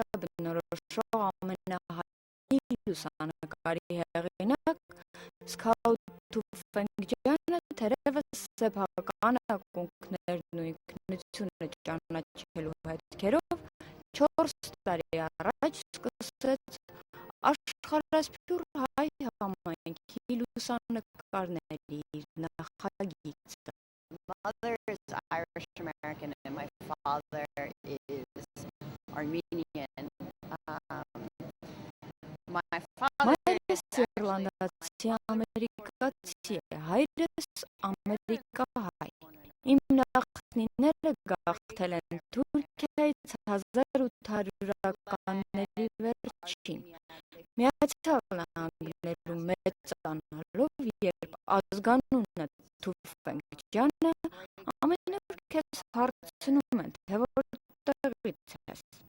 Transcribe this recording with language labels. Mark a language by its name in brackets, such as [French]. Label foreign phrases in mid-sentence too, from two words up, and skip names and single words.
[Armenian] բնորոշող ամենահայտնի լուսանկարի հեղինակ Scout Թուֆենկյանը թերևս սեփական ակունքներն ու ինքնությունը ճանաչելու հետքերով 4 տարի առաջ սկսեց աշխարհասփյուռ հայ համայնքի լուսանկարների իր նախագիծը։ [English] Mother is Irish American and my father is Armenian. My father [Armenian] Մայրս իռլանդացի ամերիկացի է, հայրս ամերիկահայ։ Իմ նախնիները գաղթել են Թուրքիայից 1800-ականների վերջին։ Միացյալ Նահանգներում մեծանալով, երբ ազգանունը Թուֆենկյանը, ամենուր քեզ հարցնում են, թե որտեղից ես։